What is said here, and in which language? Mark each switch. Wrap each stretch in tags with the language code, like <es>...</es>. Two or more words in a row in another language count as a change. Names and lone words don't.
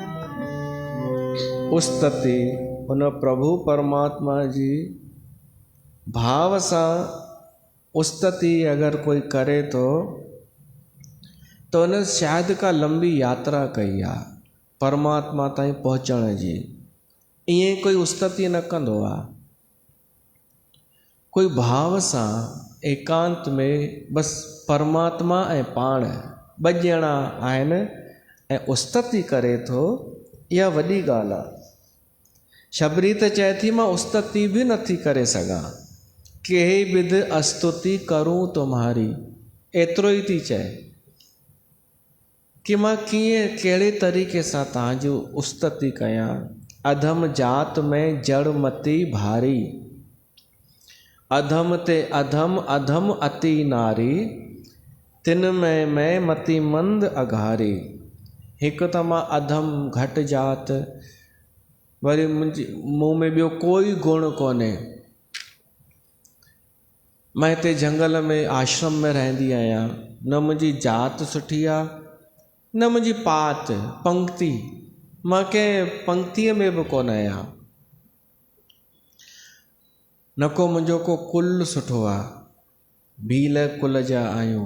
<sd>उस्तति उन प्रभु परमात्मा जी भाव सां उस्तति अगर कोई करे तो उन शायदि का लंबी यात्रा कई आहे परमात्मा ताईं पहुचण जी। ईअं कोई उस्तति न कंदो आहे। कोई भाव सां एकांत में बसि परमात्मा ऐं पाण ॿ ॼणा आहिनि ऐं उस्तति करे थो, इहा वॾी ॻाल्हि आहे। शबरी त चए थी मां उस्तति बि नथी करे सघां,</sd> <awa>केहि विध अस्तुति करूं तुम्हारी,</awa> <sd>एतिरो ई थी चए कि मां कीअं कहिड़े तरीक़े सां तव्हांजो उस्तति कयां।</sd> <awa>अधम जात में जड़ मती भारी, अधम ते अधम अधम अति नारी, तिन में मैं मति मंद अघारी।</awa> <sd>हिकु त मां अधम घटि जात, वरी मूं में ॿियो कोई गुण कोन्हे। मां हिते जंगल में आश्रम में रहंदी आहियां, न मुंहिंजी जात सुठी आहे न मुंहिंजी पात पंक्ति, मां कंहिं पंक्तिअ में बि कोन आहियां, न को मुंहिंजो को कुल सुठो आहे, भील कुल जा आहियूं।</sd>